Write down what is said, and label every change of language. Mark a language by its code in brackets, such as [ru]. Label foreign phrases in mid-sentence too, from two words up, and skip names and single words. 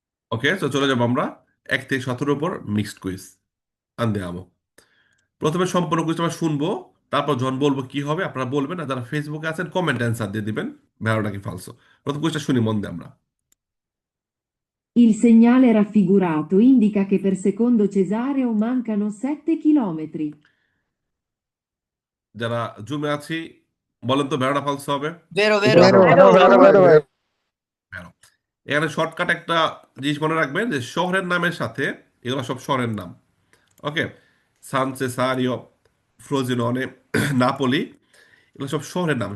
[bn] ওকে, তো চলে যাবো আমরা 1 থেকে 17 উপর [en] mixed quiz. [bn] andiamo। প্রথমে সম্পূর্ণ কুইজ আমরা শুনবো, তারপর যখন বলবো কি হবে আপনারা বলবেন, আর যারা ফেসবুকে আছেন [en] comment answer [bn] দিয়ে দিবেন ভেড়া নাকি ফালসো। প্রথম কুইজটা শুনি মন দিয়ে আমরা। [it] Il segnale raffigurato indica che per secondo cesareo mancano 7 chilometri. [bn] যারা জুমে আছি বলেন তো [it] vero falso [bn] হবে। [it] Vero, vero. Vero, Vero, vero, vero, vero, vero. [bn] ভেড়া। এখানে শর্টকাট একটা জিনিস মনে রাখবেন যে শহরের নামের সাথে এগুলো সব শহরের নাম। ওকে, সান সেসারিও, ফ্রোজিনোনে, নাপোলি, এগুলো সব শহরের নাম।